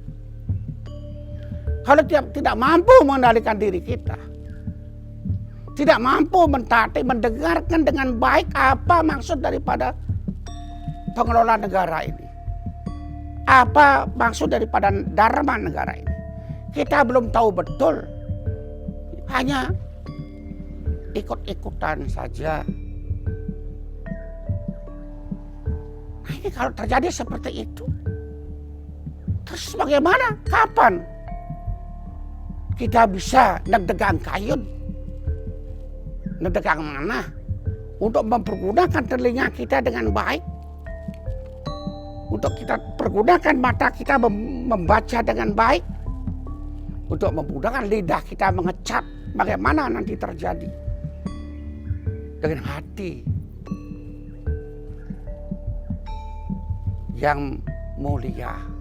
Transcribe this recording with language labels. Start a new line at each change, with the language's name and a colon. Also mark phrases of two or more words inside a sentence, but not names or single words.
Indonesian: Kalau tidak mampu mengendalikan diri kita, tidak mampu mentaati, mendengarkan dengan baik apa maksud daripada pengelola negara ini, apa maksud daripada dharma negara ini, kita belum tahu betul, hanya ikut-ikutan saja. Nah, ini kalau terjadi seperti itu, terus bagaimana? Kapan kita bisa
Balinese: nedegang kayun?
Indonesian: Nedegang mana? Untuk mempergunakan telinga kita dengan baik, untuk kita pergunakan mata kita membaca dengan baik, untuk menggunakan lidah kita mengecap, bagaimana nanti terjadi dengan hati yang mulia.